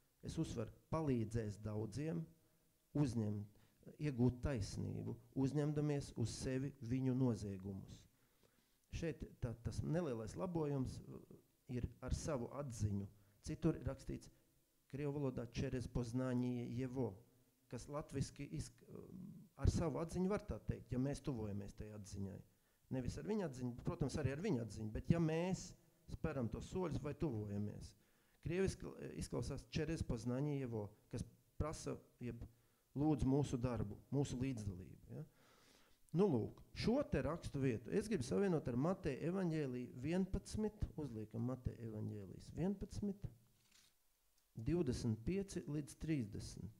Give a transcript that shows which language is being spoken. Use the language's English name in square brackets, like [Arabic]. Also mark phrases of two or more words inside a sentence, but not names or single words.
[Latvian] Es uzsveru, palīdzēs daudziem uzņemt, iegūt taisnību, uzņemdamies uz sevi viņu noziegumus. Šeit tas nelielais labojums ir ar savu atziņu. Citur ir rakstīts krievu valodā [Russian] через познание его, [Latvian] kas latviski ar savu atziņu var tā teikt, ja mēs tuvojamies tai atziņai. Nevis ar viņa atziņu, protams, arī ar viņa atziņu, bet ja mēs speram tos soļus vai tuvojamies. Krieviski izklausās [Russian] через познание его, [Latvian] kas prasa, jeb lūdz mūsu darbu, mūsu līdzdalību. Ja? Nu, lūk, šo te rakstu vietu es gribu savienot ar Mateja evaņģēliju 11, uzliekam Mateja evaņģēlijas 11, 25 līdz 30.